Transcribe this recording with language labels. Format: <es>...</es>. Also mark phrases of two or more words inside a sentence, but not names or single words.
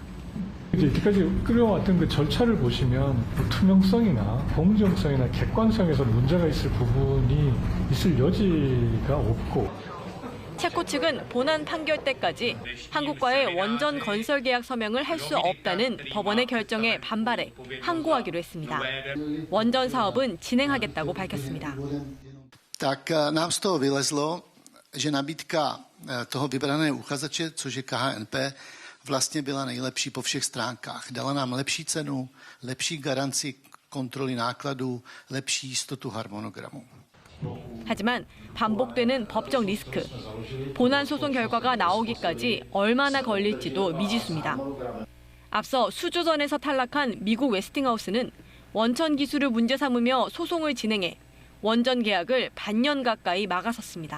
<ko>이때까지 끌어왔던 그 절차를 보시면 투명성이나 공정성이나 객관성에서 문제가 있을 부분이 있을 여지가 없고. 체코 측은 본안 판결 때까지 한국과의 원전 건설 계약 서명을 할 수 없다는 법원의 결정에 반발해 항고하기로 했습니다. 원전 사업은 진행하겠다고 밝혔습니다.</ko> <cs>Tak nám z toho vylezlo, že nabídka toho vybraného uchazeče, což je KHNP, vlastně byla nejlepší po všech stránkách. Dala nám lepší cenu, lepší garanci kontroly nákladů, lepší jistotu harmonogramu.</cs> <ko>하지만 반복되는 법적 리스크, 본안 소송 결과가 나오기까지 얼마나 걸릴지도 미지수입니다. 앞서 수주전에서 탈락한 미국 웨스팅하우스는 원천 기술을 문제 삼으며 소송을 진행해 원전 계약을 반년 가까이 막아섰습니다.</ko>